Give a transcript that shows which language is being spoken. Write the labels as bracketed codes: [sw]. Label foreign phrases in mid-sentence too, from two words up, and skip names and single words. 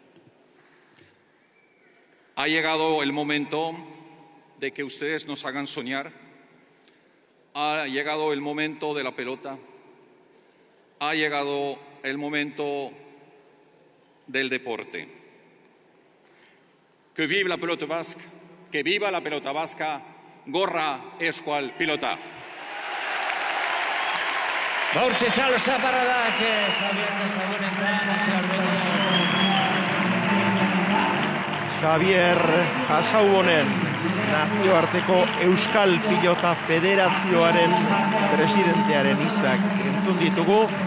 [es] Ha llegado el momento de que ustedes nos hagan soñar. Ha llegado el momento de la pelota. Ha llegado el momento del deporte. Que vive la pelota vasca, que viva la pelota vasca. [eu] Gorra eskual pilota. Gaurtxe txalo zaparradak, Xavier Jasaubonen, nazioarteko Euskal Pilota Federazioaren presidentearen hitzak entzun ditugu.